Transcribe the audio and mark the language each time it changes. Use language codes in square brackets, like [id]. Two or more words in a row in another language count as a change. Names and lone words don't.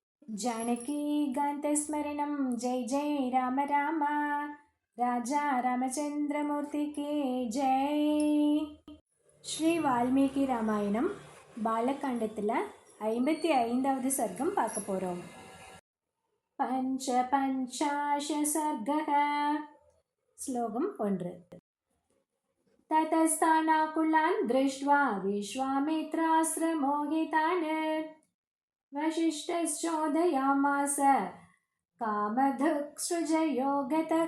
[sa] जानकीकान्तस्मरणं जय जय राम राम [hi] राजा रामचंद्रमूर्ति की जय. [ta] ஸ்ரீ வால்மீகி ராமாயணம் பாலகாண்டத்தில் 55வது சர்க்கம் பார்க்க போகிறோம். [sa] पञ्चपञ्चाशः सर्गः. ஸ்லோகம் 1. ततस्तानाकुलान् दृष्ट्वा विश्वामित्राश्रमोकितान् वशिष्ठश्चोदयामास कामधुक्सृजयोगतः.